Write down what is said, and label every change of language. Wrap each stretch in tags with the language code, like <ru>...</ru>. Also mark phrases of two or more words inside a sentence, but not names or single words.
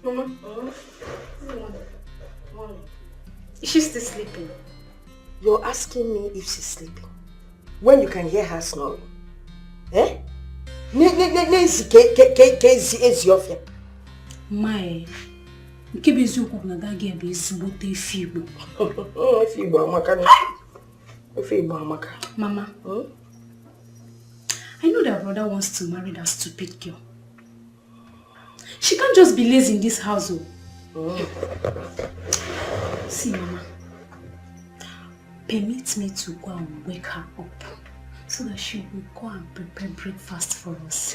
<en>Is she still sleeping? You're asking me if she's sleeping when you can hear her snoring. Eh? My,</en> <ig>nke bụ eziokwu na</ig> <en>that girl</en> <ig>bụ ezigbote efe Igbo. Efe Igbo amaka. Efe Igbo amaka.</ig> <en>Mama, I know that brother wants to marry that stupid girl. She can't just be lazy in this household. See, Mama, permit me to go and wake her up so that she will go and prepare breakfast for us.</en>